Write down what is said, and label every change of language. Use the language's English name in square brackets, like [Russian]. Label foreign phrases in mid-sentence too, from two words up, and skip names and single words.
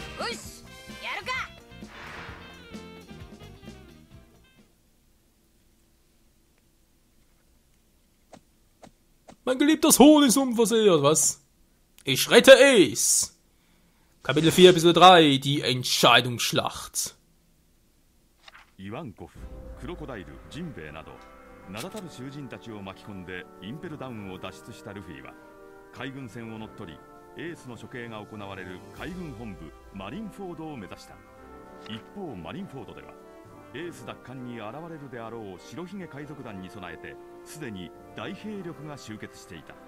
[German] Mein geliebtes Huhn ist unversehrt, was? Ich rette Ace! Kapitel 4, Episode 3, die Entscheidungsschlacht. [Japanese] Ivankov, Krokodil, Jinbei など名だたる囚人たちを巻き込んでインペルダウンを脱出したルフィは海軍船を乗っ取りエースの処刑が行われる海軍本部マリンフォードを目指した。一方マリンフォードではエース奪還に現れるであろう白ひげ海賊団に備えてすでに大兵力が集結していた。